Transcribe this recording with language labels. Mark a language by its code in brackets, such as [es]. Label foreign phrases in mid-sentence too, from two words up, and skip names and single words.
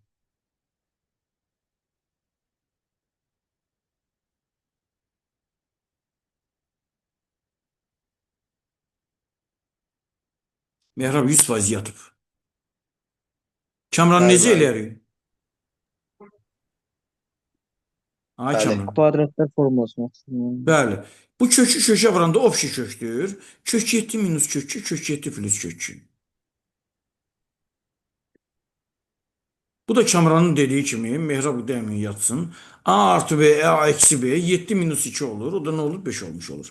[az] Mehrab 100% yatıb. Kamran Bəli, necə müəllim. eləyərik? Ay Bəli. Kamran. Kvadratlar formulasını oxuyun. Bəli. Bu kökü kökə vuranda opşi kökdür. Kök 7 minus kök 2, kök 7 plus kök 2. Bu da Kamranın dediği kimi Mehrab demin yatsın. [tr] A artı B, A eksi B 7 minus 2 olur. O da ne olur? 5 olmuş olur.